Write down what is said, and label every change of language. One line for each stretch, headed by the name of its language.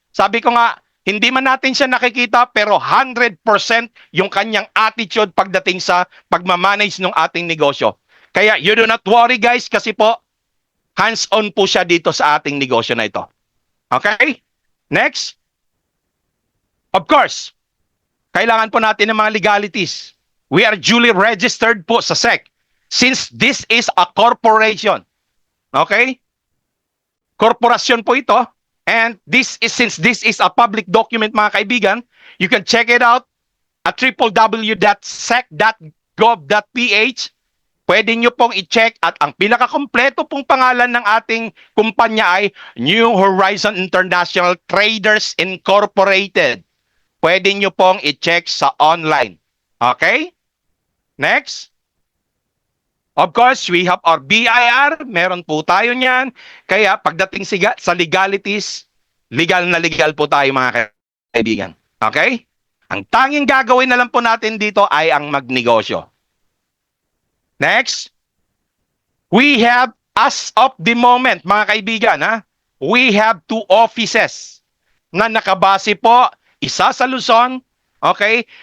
Filipino: Sabi ko nga, hindi man natin siya nakikita pero 100% yung kanyang attitude pagdating sa pagmamanage ng ating negosyo. Kaya
English: you do not worry guys
Filipino: kasi po hands-on po siya dito sa ating negosyo na ito. Okay? Next. Of course, kailangan po natin ng mga legalities.
English: We are duly registered po sa SEC since this is a corporation. Okay?
Filipino: Korporasyon po ito.
English: And since this is a public document
Filipino: mga kaibigan,
English: you can check it out at www.sec.gov.ph.
Filipino: Pwede nyo pong i-check at ang pinakakompleto pong pangalan ng ating kumpanya ay New Horizon International Traders Incorporated. Pwede nyo pong i-check sa online. Okay? Next.
English: Of course, we have our BIR.
Filipino: Meron po tayo niyan. Kaya pagdating sa legalities, legal na legal po tayo mga kaibigan. Okay? Ang tanging gagawin na lang po natin dito ay ang magnegosyo.
English: Next. We have, as of the moment, mga kaibigan, we have 2 offices
Filipino: na nakabase po, isa sa Luzon.
English: Okay?